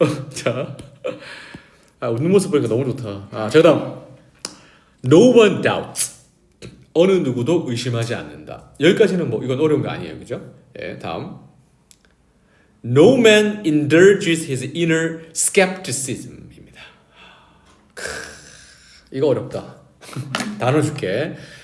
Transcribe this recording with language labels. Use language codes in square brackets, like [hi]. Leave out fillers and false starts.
[ko] 자, 웃는 모습 보니까 너무 좋다. 자, 그다음 [en] No one doubts. [ko] 어느 누구도 의심하지 않는다. 여기까지는 뭐 이건 어려운 거 아니에요, 그죠? [en] 예, 다음. No man indulges his inner skepticism입니다. [ko] 이거 어렵다. 단어 줄게.